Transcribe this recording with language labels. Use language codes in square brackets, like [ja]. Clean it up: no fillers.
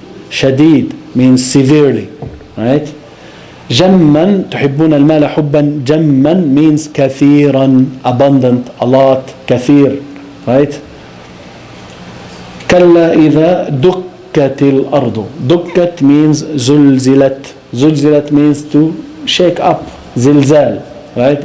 [en] شديد means severely, right? [ar] جما, تحبون المال حبا جما [en] means [ar] كثيرا, [en] abundant, a lot, [ar] كثير, [en] right? [ar] كلا إذا دكت الأرض. دكت [en] means [ar] زلزلت. [en] زلزلت means to shake up, زلزال, right?